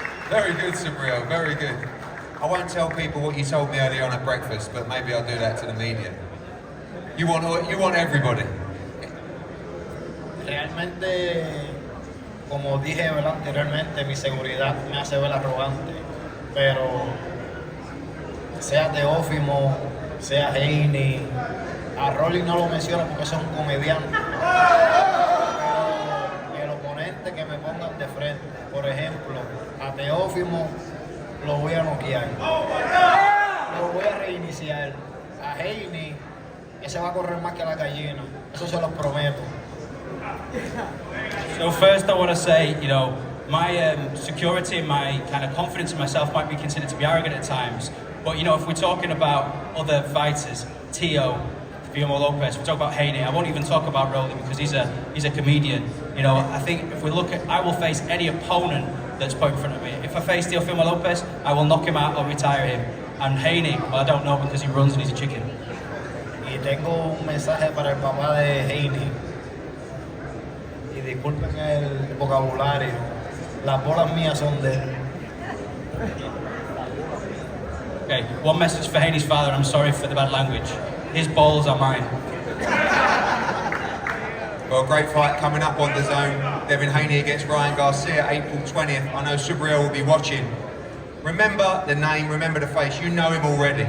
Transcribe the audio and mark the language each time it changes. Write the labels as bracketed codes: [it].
[en] Very good, Subriel, very good. I won't tell people what you told me earlier on at breakfast, but maybe I'll do that to the media. You want everybody. [es] Realmente, como dije anteriormente, mi seguridad me hace ver arrogante, pero sea Teofimo, sea Haney, a Rolly no lo menciono porque es un comediante, pero el oponente que me pongan de frente, por ejemplo, a Teofimo lo voy a noquear, lo voy a reiniciar, a Haney ese va a correr más que la gallina, eso se los prometo. [en] So first I want to say, you know, my security and my kind of confidence in myself might be considered to be arrogant at times. But, you know, if we're talking about other fighters, Teofimo Lopez, we talk about Haney, I won't even talk about Rolly because he's a comedian. You know, I think if we look at, I will face any opponent that's put in front of me. If I face Teofimo Lopez, I will knock him out or retire him. And Haney, well, I don't know because he runs and he's a chicken. [es] Y tengo un mensaje para el papá de Haney. Y disculpen el vocabulario, las bolas mías son de él. [en] Okay, one message for Haney's father, I'm sorry for the bad language. His balls are mine. Well, great fight coming up on the zone. Devin Haney against Ryan Garcia, April 20th. I know Subriel will be watching. Remember the name, remember the face. You know him already.